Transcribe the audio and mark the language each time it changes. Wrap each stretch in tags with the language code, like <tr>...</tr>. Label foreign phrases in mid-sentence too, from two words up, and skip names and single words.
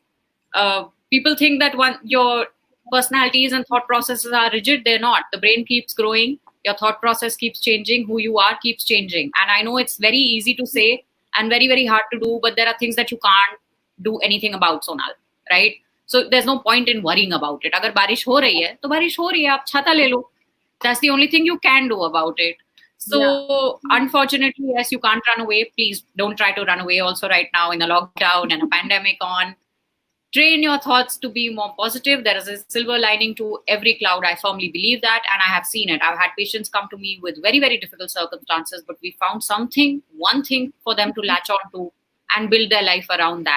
<en>People think that your personalities and thought processes are rigid. They're not. The brain keeps growing. Your thought process keeps changing. Who you are keeps changing. And I know it's very easy to say and very, very hard to do, but there are things that you can't do anything about, Sonal, right? So there's no point in worrying about it.</en> <hi>अगर बारिश हो रही है, तो बारिश हो रही है, आप छाता ले लो.</hi> <en>That's the only thing you can do about it. So unfortunately, yes, you can't run away. Please don't try to run away also right now in a lockdown and a pandemic on. Train your thoughts to be more positive. There is a silver lining to every cloud. I firmly believe that, and I have seen it. I've had patients come to me with very, very difficult circumstances, but we found one thing for them to latch on to and build their life around that.</en>